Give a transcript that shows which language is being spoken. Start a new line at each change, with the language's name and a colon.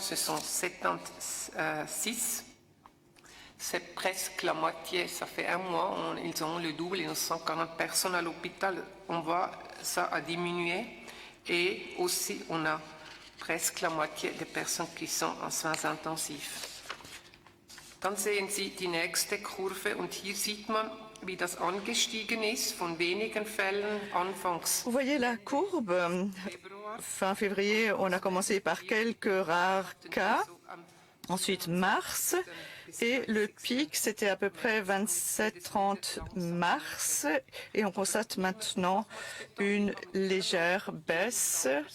French: Ce sont 76. C'est presque la moitié. Ça fait un mois, ils ont le double, ils ont 140 personnes à l'hôpital. On voit ça a diminué. Et aussi, on a presque la moitié des personnes qui sont en soins intensifs.
German: Dann sehen Sie die nächste Kurve und hier sieht man, wie das angestiegen ist von wenigen Fällen anfangs.
French: Vous voyez la courbe. Fin février, on a commencé par quelques rares cas. Ensuite, mars, Et le pic, c'était à peu près 27-30 mars. Et on constate maintenant une légère baisse.